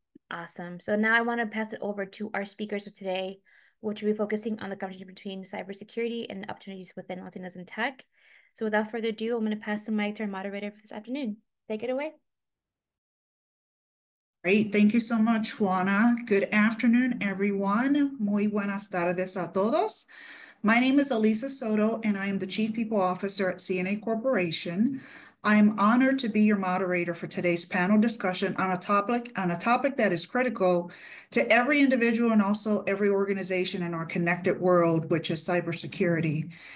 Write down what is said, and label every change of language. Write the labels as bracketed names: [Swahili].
[English] Awesome. So now I want to pass it over to our speakers of today, which will be focusing on the conversation between cybersecurity and opportunities within Latinas in Tech. So without further ado, I'm going to pass the mic to our moderator for this afternoon. Take it away. Great. Thank you so much, Juana. Good afternoon, everyone. [Spanish] Muy buenas tardes a todos. [English] My name is Elisa Soto, and I am the Chief People Officer at CNA Corporation. I am honored to be your moderator for today's panel discussion on a topic that is critical to every individual and also every organization in our connected world, which is cybersecurity.